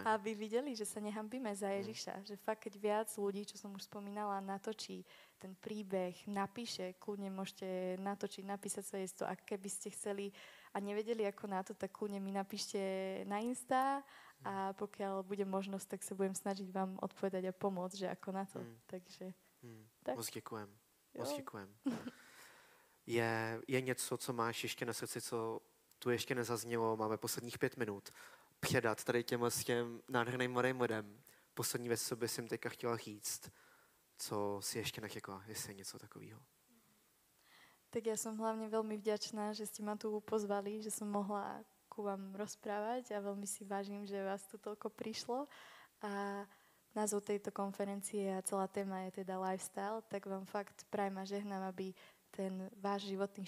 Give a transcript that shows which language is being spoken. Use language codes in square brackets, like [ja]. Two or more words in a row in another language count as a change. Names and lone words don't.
[sk] Aby videli, že sa nehambíme za Ježiša, že fakt, keď viac ľudí, čo som už spomínala, natočí ten príbeh napíše, kľudne môžete natočiť, napísať svedectvo a keby ste chceli a nevedeli ako na to, tak kľudne mi napíšte na Insta a pokiaľ bude možnosť, tak sa budem snažiť vám odpovedať a pomôcť, že ako na to. Takže tak. [cs] Moc děkujem. Moc děkujem. Je něco, co máš ještě na srdci, co tu ještě nezaznělo, máme posledních 5 minut, předat tady těm nádherným mladým lidem. Poslední věc, co bys jim teďka chtěla říct, co si ještě nechykla, jestli je něco takového. [sk] Tak ja som hlavne veľmi vďačná, že ste ma tu pozvali, že som mohla ku vám rozprávať a veľmi si vážim, že vás tu toľko prišlo. A názov tejto konferencie a celá téma je teda lifestyle, tak vám fakt prajem a žehnám, aby ten váš životný